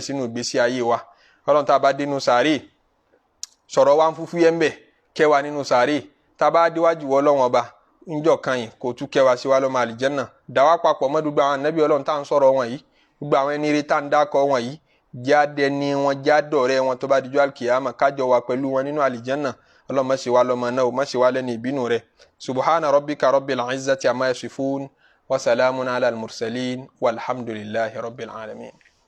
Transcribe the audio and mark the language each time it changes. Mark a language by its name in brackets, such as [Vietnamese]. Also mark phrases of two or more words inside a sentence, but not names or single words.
[Yoruba] sínú ìgbésí ayé wa ọlọ́run tá a bá dénú sàárè sọ̀rọ̀ wa ń fúfú yẹn ń bẹ̀ kẹwàá nínú sàárè tá a bá déwájú Ọlọ́run ọba ńjọ́ kan yìí kò tún kẹwàá sí wa lọ́mọ àlìjẹ́nà dáwà papọ̀ mọ́ gbogbo àwọn ànábì Ọlọ́run tá à ń sọ̀rọ̀ wọn yìí gbogbo àwọn ẹni ire tá à ń dákọ̀ wọn yìí jáde ní wọn jádọ̀rẹ́ wọn tó bá dijọ́ alkiyama kájọ wa pẹ̀lú wọn nínú àlìjẹ́nà Ọlọ́run má ṣe wa lọ́mọ náà má ṣe wa lẹ́ni ìbínú rẹ̀ [Arabic] سبحان ربك رب العزة عما يصفون وسلام على المرسلين والحمد لله رب العالمين.